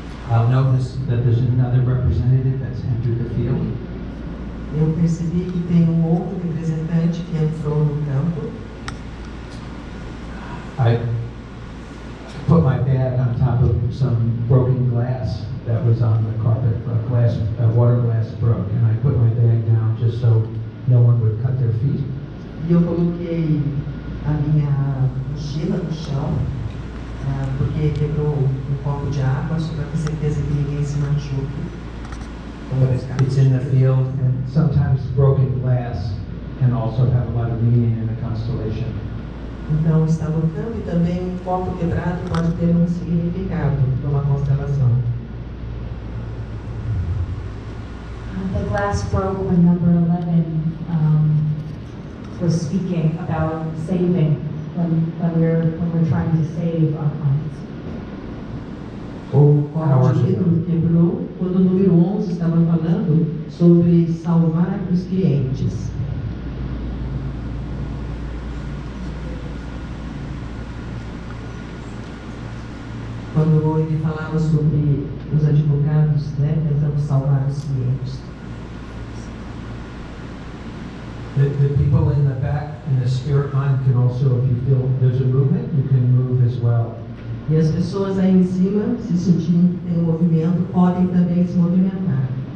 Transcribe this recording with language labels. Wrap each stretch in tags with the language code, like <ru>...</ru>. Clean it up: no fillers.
<en>I'll notice that there's another representative that's entered the field.</en> <pt>Eu percebi que tem um outro representante que entrou no campo.</pt> <en>I put my bag on top of some broken glass that was on the carpet. Water glass broke, and I put my bag down just so no one would cut their feet.</en> <pt>E eu coloquei a minha mochila no chão, porque quebrou um copo de água, só para ter certeza que ninguém se machuque.</pt> <en>It's in the field, and sometimes broken glass can also have a lot of meaning in a constellation.</en> <pt>Então, está no campo e também um copo quebrado pode ter um significado para uma constelação.</pt> <en>The glass broke when number 11 was speaking about saving when we're trying to save our clients.</en> <pt>O copo de vidro quebrou quando o número 11 estava falando sobre salvar os clientes. Quando ele falava sobre os advogados, tentando salvar os clientes.</pt> <en>The people in the back in the spirit mind can also, if you feel there's a movement, you can move as well.</en> <pt>E as pessoas aí em cima, se sentirem que tem um movimento, podem também se movimentar.</pt>